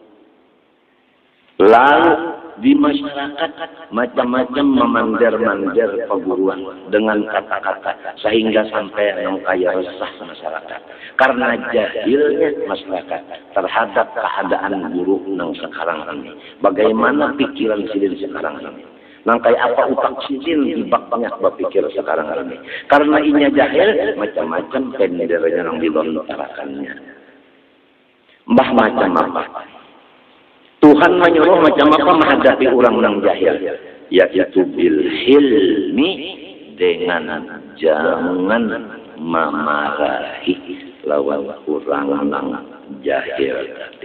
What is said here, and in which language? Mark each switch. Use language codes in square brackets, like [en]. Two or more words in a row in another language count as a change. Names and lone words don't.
[id] Lalu di masyarakat macam-macam memandir-mandir perguruan dengan kata-kata sehingga sampai yang kaya resah masyarakat karena jahilnya masyarakat terhadap keadaan guru yang sekarang ini. Bagaimana pikiran sidin sekarang ini? [bjn] Nang kayak apa utak sidin dibaknya berpikir sekarang ini? Karena inya jahil macam-macam pendernya yang dilontarkannya. Mbah macam apa? [id] Tuhan menyuruh macam apa menghadapi orang yang jahil, yaitu [ar] بالحلم, [id] dengan jangan memarahi lawan orang yang jahil tadi.